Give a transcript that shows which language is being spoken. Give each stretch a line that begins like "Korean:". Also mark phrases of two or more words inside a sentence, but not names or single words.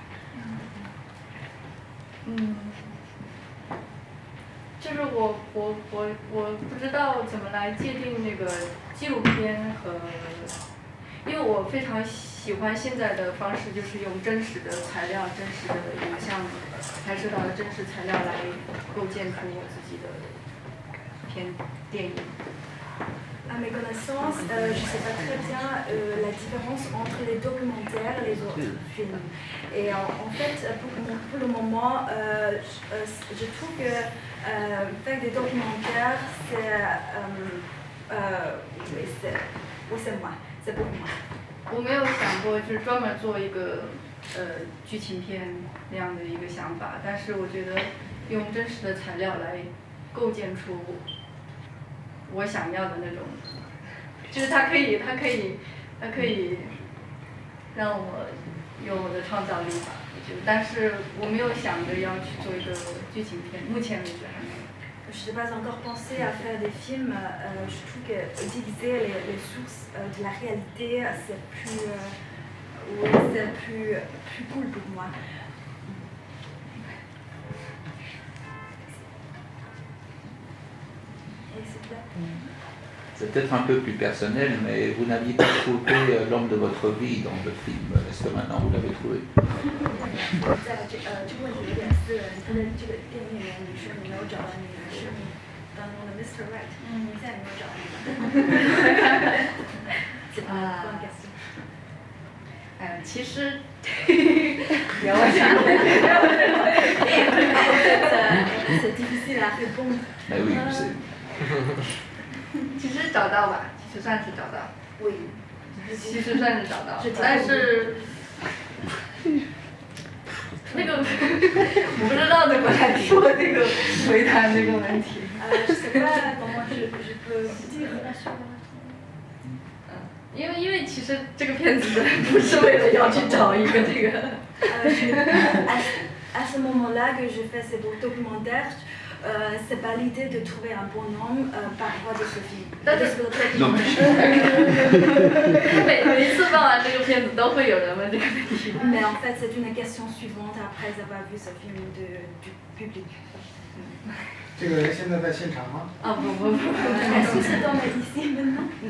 Chinese: 就是我不知道怎么来界定那个纪录片和，因为我非常喜欢现在的方式，就是用真实的材料、真实的影像拍摄到的真实材料来构建出我自己的电影。
French: À mes connaissances, je ne sais pas très bien la différence entre les documentaires et les autres films. Et en fait, pour le moment, je trouve que faire des documentaires, c'est moi, c'est pour moi.
Chinese: 我没有想过就是专门做一个剧情片那样的一个想法，但是我觉得用真实的材料来构建出我想要的那种，就是它可以让我有我的创造力吧，我觉得，但是我没有想着要去做一个剧情片，目前为止还没有。
French: Je n'ai pas encore pensé à faire des films. Je trouve qu'utiliser les sources de la réalité, c'est plus cool pour moi. C'est peut-être un peu plus personnel, mais vous n'aviez pas trouvé l'homme de votre vie dans le film. Est-ce que maintenant vous l'avez trouvé?
Chinese: 这个问题有点私人，跟这个电影里面你说你没有找到你是你当中的 Mr. Right，你现在没有找到你。其实，不要问这个问题。
French: C'est difficile à répondre. Mais oui, c'est...
Chinese: 其实找到吧，其实算是找到。
French: Oui.
Chinese: 其实算是找到，但是那个我不知道怎么来说这个回答这个问题。
French: Je sais pas comment je peux dire la chose.
Chinese: 因为其实这个片子不是为了要去找一个这个。
French: À ce moment-là que je fais ces documentaires, c'est pas l'idée de trouver un bon homme par rapport à ce film.
Chinese: 但是每一次放完这个片子都会有人问这个问题。
French: Mais en fait, c'est une question suivante après avoir vu ce film du public.
Chinese: 这个人现在在现场吗？啊不。
French: Est-ce que c'est dans mes ici maintenant?